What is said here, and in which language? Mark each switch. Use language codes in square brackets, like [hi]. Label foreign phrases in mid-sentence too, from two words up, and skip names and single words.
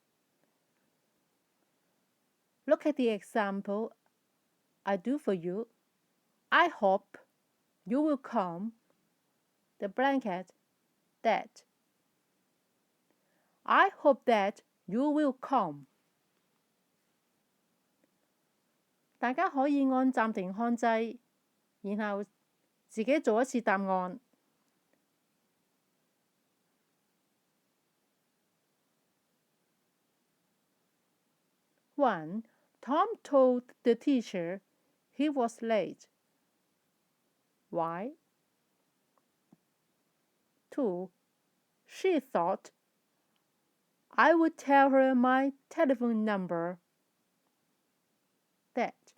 [en] Look at the example I do for you. I hope you will come. The blanket that. I hope that you will come. [yue] 大家可以按暫停看掣，然後自己做一次答案。1. [en] Tom told the teacher he was late. Why? 2. She thought I would tell her my telephone number. That.